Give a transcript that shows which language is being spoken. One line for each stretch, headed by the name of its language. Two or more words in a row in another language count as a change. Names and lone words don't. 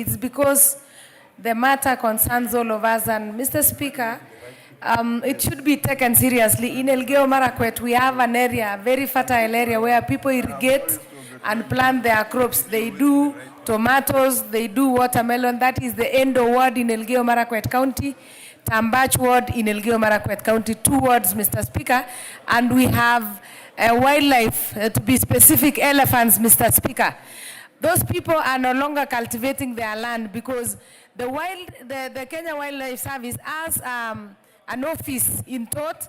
English: It's because the matter concerns all of us. And Mr. Speaker, it should be taken seriously. In Elgeyo Marakwet, we have an area, a very fertile area, where people irrigate and plant their crops. They do tomatoes, they do watermelon. That is the Endo ward in Elgeyo Marakwet County, Tambach ward in Elgeyo Marakwet County, 2 wards, Mr. Speaker. And we have wildlife, to be specific, elephants, Mr. Speaker. Those people are no longer cultivating their land because the Kenya Wildlife Service has an office in Tot.